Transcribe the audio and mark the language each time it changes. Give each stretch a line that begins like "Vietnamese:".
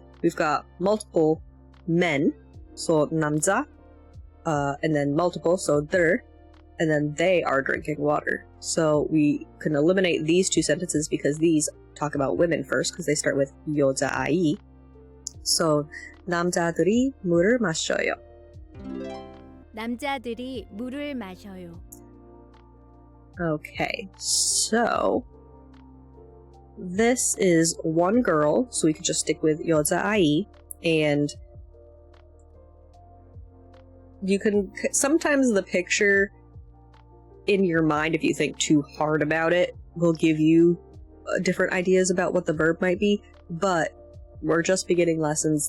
English: We've got multiple men. So, 남자. And then multiple, so 들. And then they are drinking water. So, we can eliminate these two sentences because these talk about women first because they start with 여자아이.
Korean: So, 남자들이 물을 마셔요. 남자들이 물을 마셔요.
English: Okay, so this is one girl, so we could just stick with 여자아이, and you can sometimes the picture in your mind, if you think too hard about it, will give you different ideas about what the verb might be, but we're just beginning lessons.